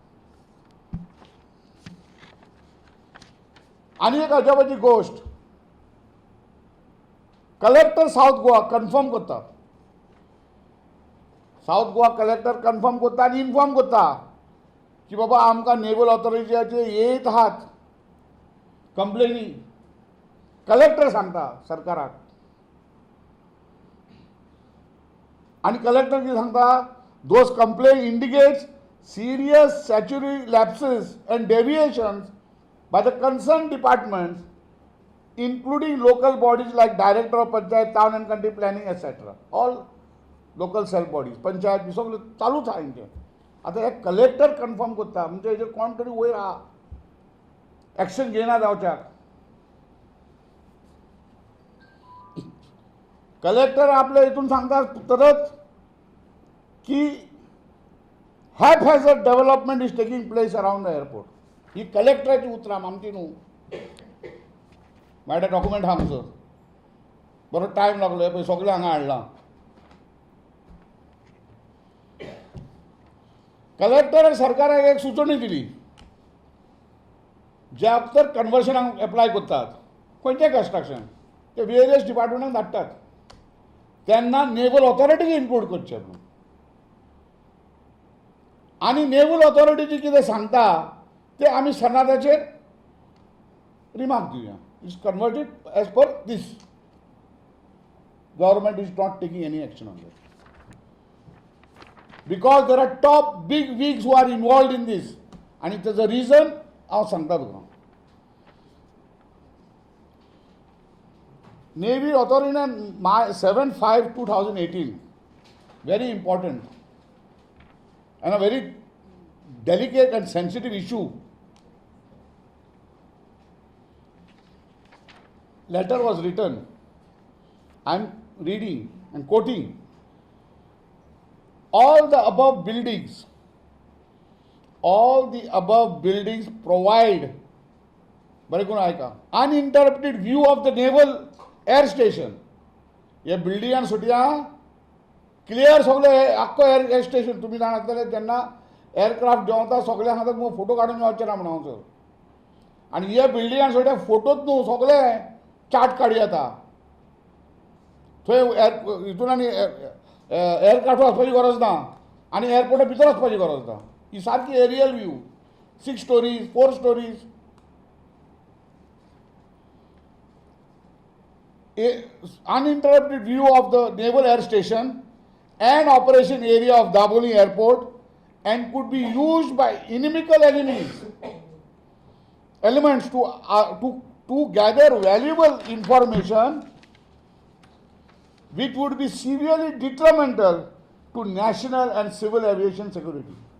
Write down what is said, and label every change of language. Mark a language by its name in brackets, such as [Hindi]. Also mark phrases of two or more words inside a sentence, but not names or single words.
[Konkani] आनी एक अजापाची गोष्ट कलेक्टर साऊथ गोवा कन्फर्म करता साऊथ गोवा कलेक्टर कन्फर्म करता आनी इन्फॉर्म करता की बाबा आमकां नेव्हल ऑथॉरिटीचे येत आहात कंप्लेनी कलेक्टर सांगता सरकाराक आणि कलेक्टर कितें सांगता, [English] those complaint indicates serious statutory lapses and deviations by the concerned departments, including local bodies like Director of Panchayat, Town and Country Planning, etc. All local self bodies, [Konkani] पंचायत बी सगळे चालूच आहा हेंचें. आतां हे कलेक्टर कन्फर्म करता म्हणजे हेजेर कोण तरी वयर आहा एक्शन घेयना जावच्याक. कलेक्टर आपल्या हितून सांगता तरच की [English] haphazard development is taking place around the airport. [Konkani] ही कलेक्टराची उतरां आमची न्हू. माझ्या डॉक्युमेंट आहा म्हजो. बरो टायम लागलो, पळय सगळें हांगा हाडलां. कलेक्टरान सरकाराक एक सुचोवणी दिली, जे तर कन्वर्शनाक एप्लाय करतात खंयचें कन्स्ट्रक्शन ते वेरियस डिपार्टमेंटाक धाडटात, तेन्ना नेवल ऑथॉरिटीक इन्क्लूड करचें म्हणून. आणि नेवल ऑथॉरिटी जी कितें सांगता ते आमी सनाताचेर रिमार्क दिवया. [English] it's converted as per this. government is not taking any action on that because there are top big wigs who are involved in this. [Konkani] आणि तेजो रिजन हांव सांगता तुका. [English] नेवी ऑथॉरिटीन 7/5/2018 very important and a very delicate and sensitive issue. Letter was written. I am reading and quoting. All the above buildings provide uninterrupted view of the naval air station. [Konkani] हे बिल्डिंगान सुटया क्लियर सगळे आख्खो एअर स्टेशन तुम्ही जाणातले जेन्ना एअरक्राफ्ट देंवता सगळ्यांक हातात मग फोटो काडून येवचे ना म्हणून हांगसर. आनी हे बिल्डिंगान सुट्या फोटोच न्हू सगळे चार्ट काडी येता. थंय हितून आनी एअरक्राफ्ट वचपाची गरज ना आनी एअरपोर्टा भितर वचपाची गरज ना. ही सारकी [English] aerial view 6 stories 4 stories. Uninterrupted view of the naval air station and operation area of Daboli airport and could be used by inimical elements to gather valuable information which would be severely detrimental to national and civil aviation security.